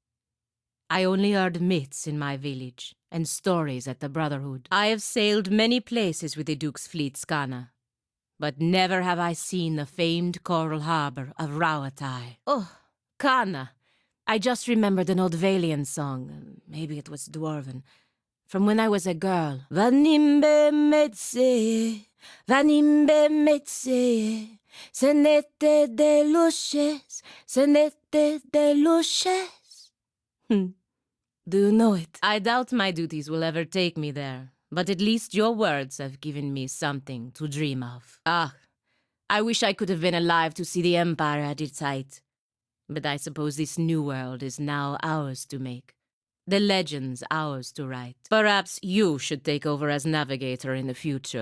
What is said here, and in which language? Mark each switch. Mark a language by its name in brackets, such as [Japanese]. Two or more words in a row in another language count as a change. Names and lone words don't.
[English] I only heard myths in my village, and stories at the Brotherhood. I have sailed many places with the Duke's fleet, Kana, but never have I seen the famed coral harbor of Rawatai. Oh, Kana, I just remembered an old Valian song. Maybe it was Dwarven. From when I was a girl. Vanimbe metse, vanimbe metse, senete de luces, senete de luces. Do you know it? I doubt my duties will ever take me there, but at least your words have given me something to dream of. Ah, I wish I could have been alive to see the Empire at its height. But I suppose this new world is now ours to make. The legends ours to write. Perhaps you should take over as navigator in the future.